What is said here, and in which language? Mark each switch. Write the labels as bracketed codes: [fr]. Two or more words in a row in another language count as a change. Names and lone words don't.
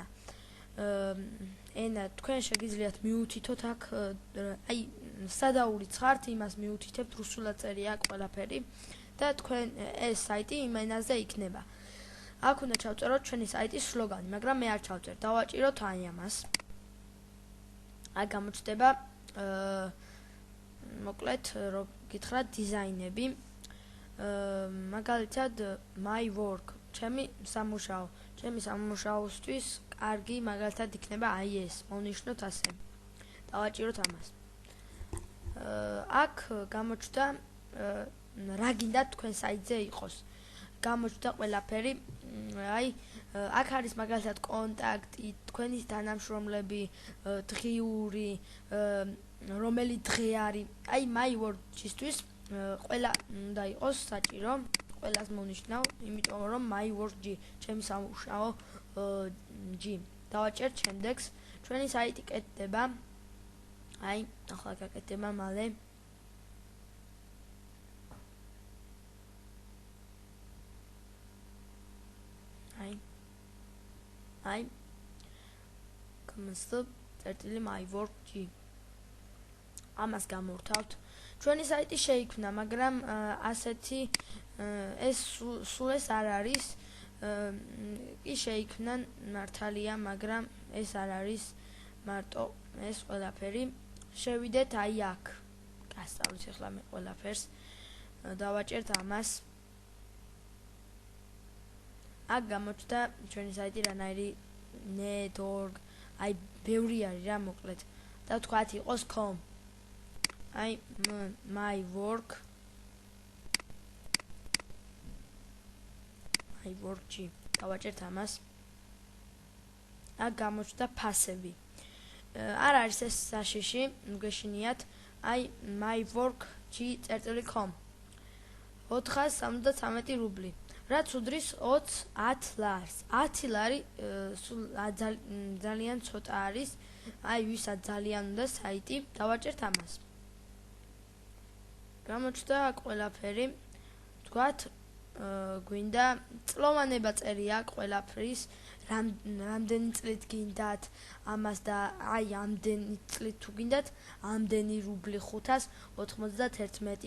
[ka] ენა თქვენ შეგიძლიათ მიუთითოთ აქ სადაურიც ხართ, იმას მიუთითებთ, რუსულად წერია ყველაფერი და თქვენ ეს საიტი იმ ენაზე იქნება. აქ უნდა ჩავწეროთ ჩვენი საიტის სლოგანი, მაგრამ მე არ ჩავწერ. დავაჭიროთ ამას. გამოჩნდება მოკლედ რო გითხრათ დიზაინები. [en] მაგალითად my work, [ka] ჩემი სამუშაო. ჩემი სამუშაოსთვის კარგი მაგალითად იქნება ეს. მოვნიშნოთ ასე. დავაჭიროთ ამას. აქ გამოჩნდა რა გინდა თქვენ საიტზე იყოს. გამოჩნდა ყველაფერი. აქ არის მაგალითად კონტაქტი, თქვენი თანამშრომლები, დღიური, რომელი დღე არის. [en] my work- [ka] ისთვის ყველა უნდა იყოს საჭირო. ყველას მონიშნავ, იმიტომ რომ [en] my work- [ka] g, ჩემი სამუშაო g. დავაჭერთ შემდეგს. ჩვენი საიტი კეთდება. ახლა გაკეთდება მალე. [en] my work-g. [ka] ამას გამორთავთ. ჩვენი საიტი შეიქმნა, მაგრამ ასეთი ეს სულ ეს არ არის. კი შეიქმნა მართალია, მაგრამ ეს არ არის მარტო ეს ყველაფერი. შევიდეთ აქ. გასწავლით ახლა მე ყველაფერს. დავაჭერთ ამას. აქ გამოჩნდა ჩვენი საიტი რანაირი net.org. ბევრი არის რა მოკლედ. და თქვათ იყოს com. [en] my work. my work-g. [ka] დავაჭერთ ამას. აქ გამოჩნდა ფასები. არ არის ეს საშიში, გეშინიათ. my work.g.com 473 რუბლი. რაც უდრის 10 ლარს. 10 ლარი სულ ძალიან ცოტა არის. ვისაც ძალიან უნდა საიტი, დავაჭერთ ამას. გამოჩნდა ყველაფერი. თქვათ გვინდა წლოვანება წერია ყველაფრის, რამდენი წლით გინდათ ამას და ამდენი წლით თუ გინდათ ამდენი რუბლი 591.